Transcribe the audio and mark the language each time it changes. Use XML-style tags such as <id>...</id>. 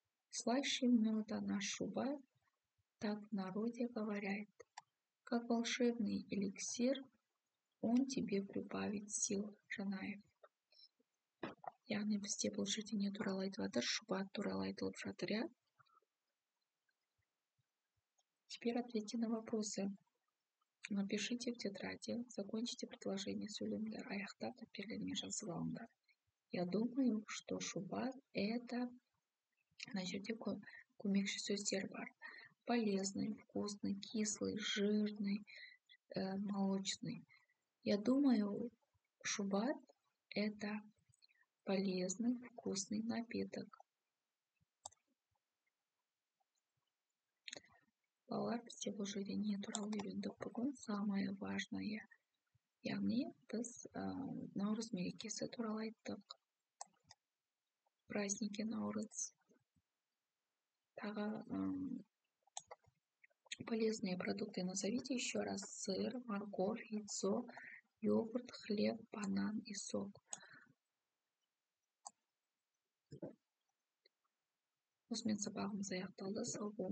<ru>Слаще меда наш шубат, так в народе говорят. Как волшебный эликсир, он тебе прибавит сил. Жанаев.</ru> <kk>Яғни бізде бұл жерде не туралы айтып жатыр? Шубат туралы айтылып жатыр, иә?</kk> <ru>Теперь ответьте на вопросы. Напишите в тетради, закончите предложение</ru> <kk>сөйлемдер, аяқтап дәптерлеріңе жазып алыңдар.</kk> <ru>Я думаю, что шубат это,</ru> <kk>мына жерде көмекші сөздер бар.</kk> <ru>Полезный, вкусный, кислый, жирный, молочный. Я думаю, шубат это полезный, вкусный напиток.</ru> <kk>Балалар, бізде бұл жерде не туралы үйрендік бүгін?</kk> <ru>Самое важное.</ru> <kk>Яғни біз наурыз мерекесі туралы айттық.</kk> <ru>Праздники наурыз. Тағы полезные продукты назовите еще раз. Сыр, морковь, яйцо, йогурт, хлеб, банан и сок.</ru> <kk>Осымен сабағымыз аяқталды. Сау болыңыздар.</kk>